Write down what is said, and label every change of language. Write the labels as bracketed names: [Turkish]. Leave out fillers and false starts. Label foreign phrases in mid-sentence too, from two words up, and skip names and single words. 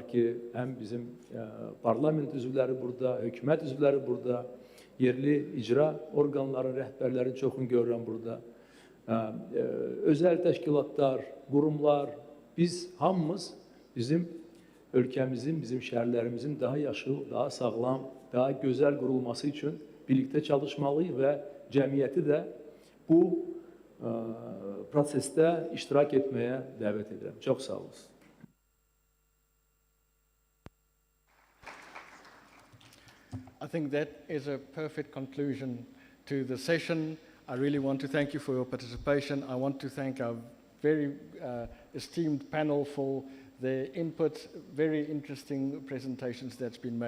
[Azerbaijani] ki, həm bizim parlament üzvləri burada, hökumət üzvləri burada, yerli icra orqanların rəhbərlərin çoxunu görürəm burada, özəl təşkilatlar, qurumlar, biz hamımız bizim ölkəmizin, bizim şəhərlərimizin daha yaşıl, daha sağlam, daha gözəl qurulması üçün birlikdə çalışmalıyıq və cəmiyyəti də bu prosesdə iştirak etməyə dəvət edirəm. Çox sağ olun. [English] I think that is a perfect conclusion to the session. I really want to thank you for your participation. I want to thank our very esteemed panel for their input, very interesting presentations that's been made.